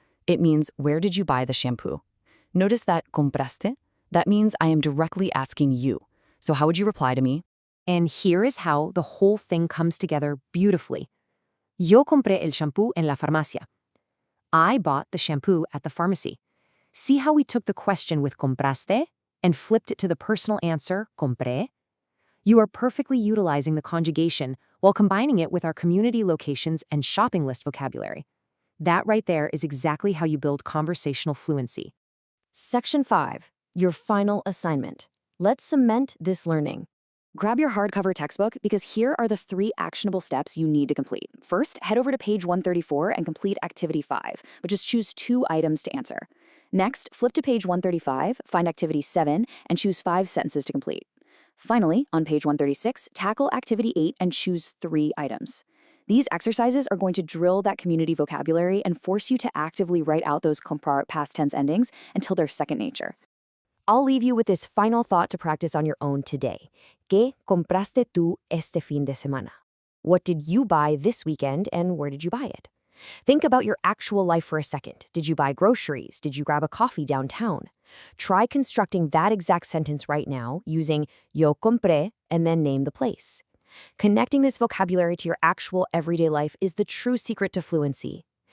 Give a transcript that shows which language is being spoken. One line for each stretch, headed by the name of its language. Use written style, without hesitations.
English: It means, where did you buy the shampoo? Notice that compraste? That means I am directly asking you. So how would you reply to me? And here is how the whole thing comes together beautifully.
Spanish: Yo compré el shampoo en la farmacia.
English: I bought the shampoo at the pharmacy. See how we took the question with compraste and flipped it to the personal answer, compré? You are perfectly utilizing the conjugation while combining it with our community locations and shopping list vocabulary. That right there is exactly how you build conversational fluency. Section 5. Your final assignment. Let's cement this learning. Grab your hardcover textbook because here are the 3 actionable steps you need to complete. First, head over to page 134 and complete Activity 5, but just choose 2 items to answer. Next, flip to page 135, find Activity 7, and choose 5 sentences to complete. Finally, on page 136, tackle Activity 8 and choose 3 items. These exercises are going to drill that community vocabulary and force you to actively write out those comprar past tense endings until they're second nature. I'll leave you with this final thought to practice on your own today.
Spanish: ¿Qué compraste tú este fin de semana?
English: What did you buy this weekend and where did you buy it? Think about your actual life for a second. Did you buy groceries? Did you grab a coffee downtown? Try constructing that exact sentence right now using yo compré and then name the place. Connecting this vocabulary to your actual everyday life is the true secret to fluency.